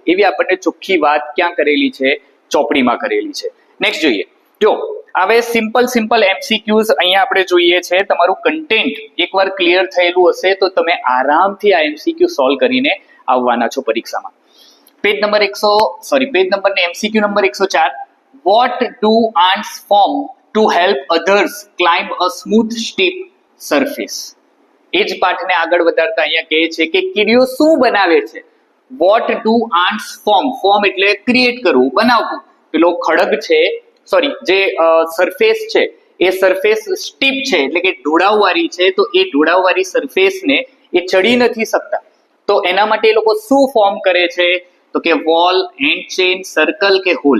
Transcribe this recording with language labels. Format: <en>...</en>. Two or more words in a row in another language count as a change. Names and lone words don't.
<gu>એવી આપણને ચોખ્ખી વાત ક્યાં કરેલી છે? ચોપડીમાં કરેલી છે. નેક્સ્ટ જોઈએ. જો હવે સિમ્પલ MCQs અહીંયા આપણે જોઈએ છે. તમારું કન્ટેન્ટ એકવાર ક્લિયર થયેલું હશે તો તમે આરામથી આ MCQ સોલ્વ કરીને આવવાના છો પરીક્ષામાં. પેજ નંબર MCQ નંબર 104.</gu> <en>What do ants form to help others climb a smooth steep surface?</en> <gu>એ જ પાઠને આગળ વધારતા અહીંયા કહે છે કે કીડીઓ શું બનાવે છે?</gu> <en>What do ants form</en> <gu>એટલે ક્રિએટ કરવું, બનાવવું. પેલો ખડગ છે, જે સરફેસ છે એ</gu> <en>surface steep</en> <gu>છે એટલે કે ઢોળાવવાળી છે, તો એ ઢોળાવવાળી સરફેસને એ ચડી નથી શકતા. તો એના માટે એ લોકો શું ફોર્મ કરે છે? તો કે</gu> <en>wall, and chain,</en> <gu>સર્કલ કે હોલ?</gu>